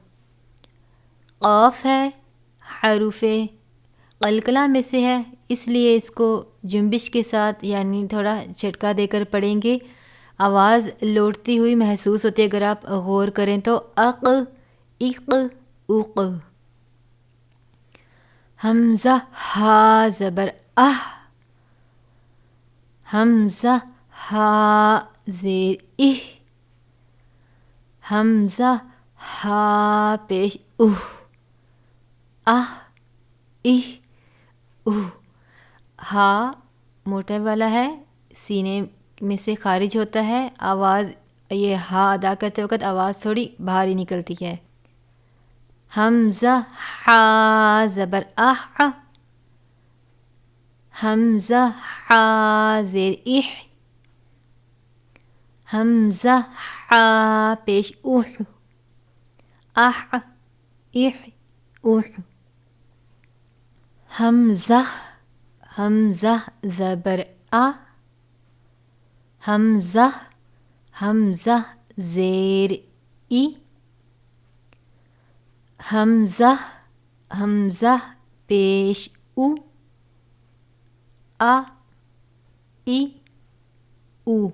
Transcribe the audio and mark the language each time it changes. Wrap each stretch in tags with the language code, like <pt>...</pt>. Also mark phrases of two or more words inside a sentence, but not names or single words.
<ur>قاف ہے، حروف قلقلہ میں سے ہے، اس لیے اس کو جنبش کے ساتھ یعنی تھوڑا جھٹکا دے کر پڑھیں گے. آواز لوٹتی ہوئی محسوس ہوتی ہے اگر آپ غور کریں تو. اق اق اق. حمزہ ہا زبر اہ، حمزہ ہا زیر اہ، حمزہ ہا پیش اہ، اہ اہ اہ. ہا موٹے والا ہے، سینے میں سے خارج ہوتا ہے. آواز یہ ہا ادا کرتے وقت آواز تھوڑی بھاری نکلتی ہے. حمزہ حا زبر اح، حمزہ حا زیر اح، حمزہ حا پیش اح، اح اح اح. حمزہ حمزہ زبر آ، حمزہ حمزہ زیر ای، حمزہ حمزہ پیش او، آ ای او.</ur>